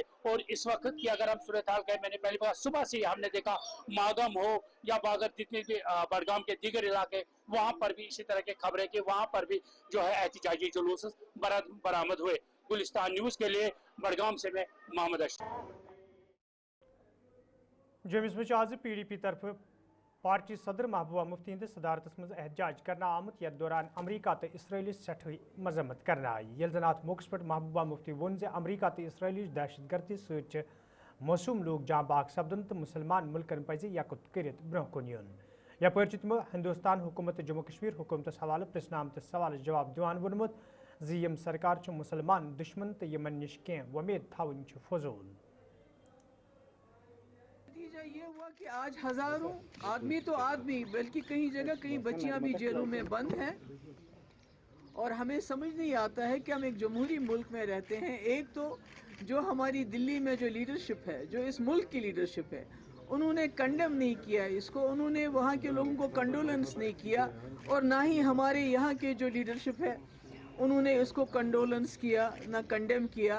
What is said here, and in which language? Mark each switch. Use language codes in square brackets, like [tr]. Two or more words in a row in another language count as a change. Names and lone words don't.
[hi] और इस वक्त की अगर हम सूरत हाल कहें, मैंने पहली बार सुबह से ही हमने देखा मागम हो या बागर जितने भी बडगाम के दीगर इलाके, वहाँ पर भी इसी तरह की खबरें कि वहाँ पर भी जो है एहतजाजी जुलूस बरामद हुए। गुलिस्तान न्यूज़ के लिए बडगाम से मैं मोहम्मद अशरफ। [ks] जमिस मज आज PDP तरफ पार्टी सदर महबूबा मुफ्ती हंदिस सदारतस मज एहतजाज करना आमुत यथ दौरान अमरीका तो इसराइलिस सठे मजम्मत करना आई। ये जन अत मौके पे महबूबा मुफ्ती वोन जे अमरीका तो इसराइलिस दहशतगर्दी सत मासूम लोग जाँ बाग सपदन तो मुसलमान मुल्कन पज यकत कर ब्रोह कुन युन। यपर तमो हिंदुस्तान हुकूमत जम्मू कश्मीर हुकूमतस हवाले प्रश्न आमतिस सवाल जवाब दिवान वोनमुत यम सरकार मुसलमान दुश्मन तो यमन निश कह वमेद थवन फजूल। [hi] नतीजा ये हुआ कि आज हजारों आदमी तो आदमी बल्कि कहीं जगह कहीं बच्चियां भी जेलों में बंद हैं और हमें समझ नहीं आता है कि हम एक जमहूरी मुल्क में रहते हैं। एक तो जो हमारी दिल्ली में जो लीडरशिप है, जो इस मुल्क की लीडरशिप है, उन्होंने कंडेम नहीं किया इसको, उन्होंने वहाँ के लोगों को कंडोलेंस नहीं किया और ना ही हमारे यहाँ के जो लीडरशिप है उन्होंने इसको कंडोलेंस किया, ना कंडेम किया।